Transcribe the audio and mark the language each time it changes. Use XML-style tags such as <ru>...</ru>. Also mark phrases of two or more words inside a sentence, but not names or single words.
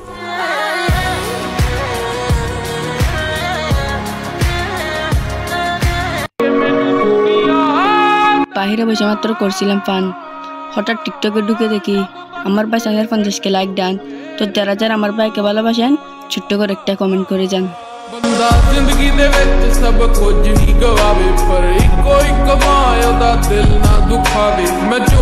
<bn>বাহিরে বসে মাত্র করছিলাম ফান, হঠাৎ টিকটকে ঢুকে দেখি আমার ভাই সানির 50কে</bn> <en>like done.</en> <bn>তো যারা যারা আমার ভাইকে ভালোবাসেন ছোট্ট করে একটা কমেন্ট করে যান।</bn> <pa>ਬੰਦਾ ਜ਼ਿੰਦਗੀ ਦੇ ਵਿੱਚ ਸਭ ਕੁਝ ਹੀ ਗਵਾਵੇ, ਪਰ ਇੱਕੋ ਇੱਕ ਮਾਇਆ ਦਾ ਦਿਲ ਨਾ ਦੁਖਾਵੇ। ਮੈਂ</pa>